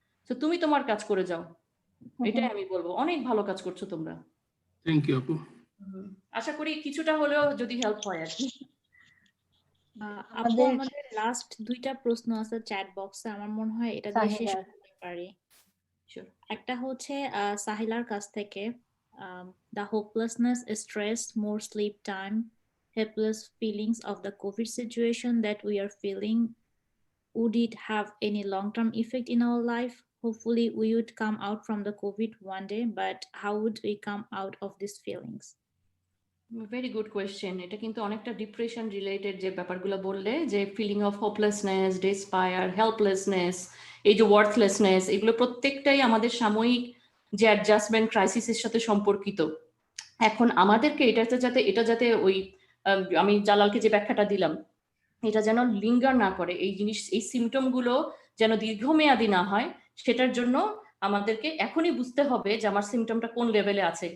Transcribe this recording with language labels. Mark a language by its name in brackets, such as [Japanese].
[Bangla] তো তুমি তোমার কাজ করে যাও, এটাই আমি বলবো। অনেক ভালো কাজ করছো তোমরা। [English] Thank you আপু। [Bangla] আশা করি কিছুটা হলেও যদি হেল্প হয় আর কি। আপু, আমাদের লাস্ট 2টা প্রশ্ন আছে চ্যাট বক্সে, আমার মনে হয় এটা দিয়ে শেষ করতে পারি। একটা হচ্ছে সাহিলার কাছ থেকে, [English] the hopelessness, stress, more sleep time, helpless feelings of the COVID situation that we are feeling, would it have any long-term effect in our life? Hopefully we would come out from the COVID one day, but how would we come out of these feelings? Very good question. [Bangla] এটা কিন্তু অনেকটা depression related যে ব্যাপারগুলো বললে, যে feeling of hopelessness, despair, helplessness, এই যে ওয়ার্থলেসনেস, এগুলো প্রত্যেকটাই আমাদের সাময়িক যে অ্যাডজাস্টমেন্ট ক্রাইসিসের সাথে সম্পর্কিত। এখন আমাদেরকে এটা যাতে ওই আমি জালালকে যে ব্যাখ্যাটা দিলাম, এটা যেন লিঙ্গার না করে, এই সিমটম গুলো যেন দীর্ঘমেয়াদী না হয়, সেটার জন্য আমাদেরকে এখনই বুঝতে হবে যে আমার সিমটমটা কোন লেভেলে আছে।